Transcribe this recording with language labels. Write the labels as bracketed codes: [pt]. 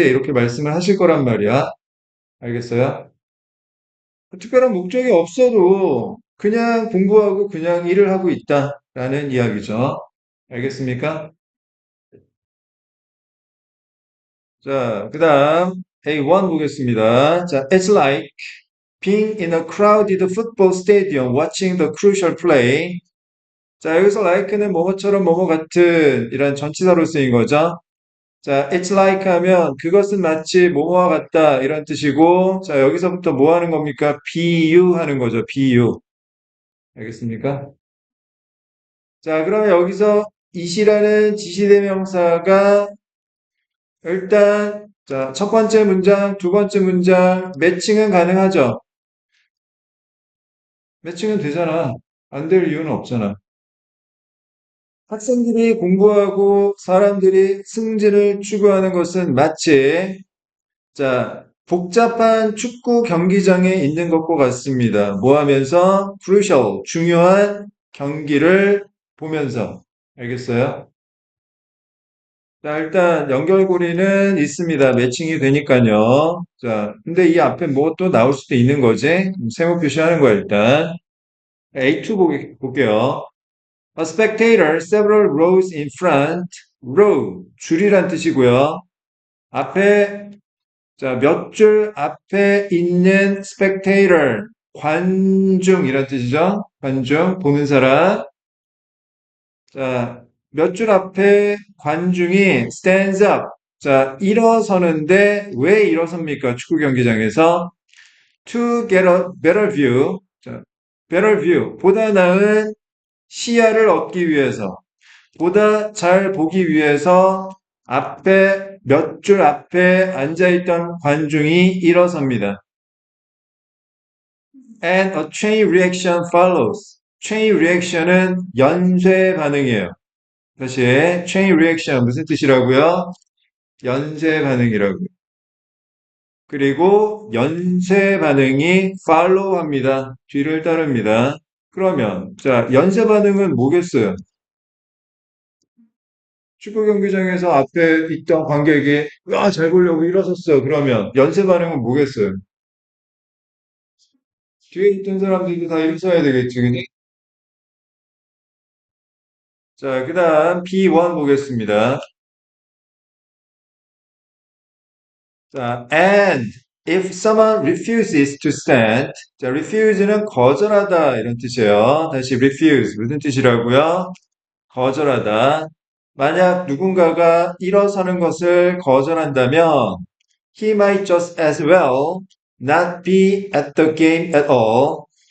[ko] 이렇게 말씀을 하실 거란 말이야. 알겠어요? 특별한 목적이 없어도 그냥 공부하고 그냥 일을 하고 있다라는 이야기죠. 알겠습니까? 자, 그 다음 A1 보겠습니다. [en] 자, it's like being in a crowded football stadium watching the crucial play. [ko] 자, 여기서 like는 뭐뭐처럼 뭐뭐 같은 이런 전치사로 쓰인 거죠. 자, it's like 하면 그것은 마치 뭐뭐와 같다 이런 뜻이고, 자, 여기서부터 뭐 하는 겁니까? 비유 하는 거죠. 비유. 알겠습니까? 자, 그러면 여기서 이시라는 지시대명사가 일단 자, 첫 번째 문장, 두 번째 문장 매칭은 가능하죠? 매칭은 되잖아. 안 될 이유는 없잖아. 학생들이 공부하고 사람들이 승진을 추구하는 것은 마치 자, 복잡한 축구 경기장에 있는 것과 같습니다. 뭐 하면서? crucial, 중요한 경기를 보면서. 알겠어요? 자, 일단 연결고리는 있습니다. 매칭이 되니까요. 자, 근데 이 앞에 뭐 또 나올 수도 있는 거지? 세모 표시하는 거야, 일단. A2 볼게요. [en] A spectator several rows in front. [ko] row, 줄이란 뜻이고요. 앞에, 자, 몇 줄 앞에 있는 spectator, 관중이란 뜻이죠. 관중, 보는 사람. 자, 몇 줄 앞에 관중이 [en] stands up. [ko] 자, 일어서는데 왜 일어섭니까? 축구 경기장에서 [en] to get a better view. 자, better view. [ko] 보다 나은 시야를 얻기 위해서, 보다 잘 보기 위해서 앞에 몇 줄 앞에 앉아있던 관중이 일어섭니다. [en] And a chain reaction follows. [ko] chain reaction은 연쇄 반응이에요. 다시 chain reaction 무슨 뜻이라고요? 연쇄 반응이라고요. 그리고 연쇄 반응이 follow 합니다. 뒤를 따릅니다. 그러면 자 연쇄 반응은 뭐겠어요? 축구 경기장에서 앞에 있던 관객이 잘 보려고 일어섰어. 그러면 연쇄 반응은 뭐겠어요? 뒤에 있던 사람들도 다 일어서야 되겠지, 그니? 자, 그 다음 B1 보겠습니다. 자, [en] and if someone refuses to stand, [ko] 자, refuse는 거절하다 이런 뜻이에요. 다시 refuse 무슨 뜻이라고요? 거절하다. 만약 누군가가 일어서는 것을 거절한다면 [en] he might just as well not be at the game at all.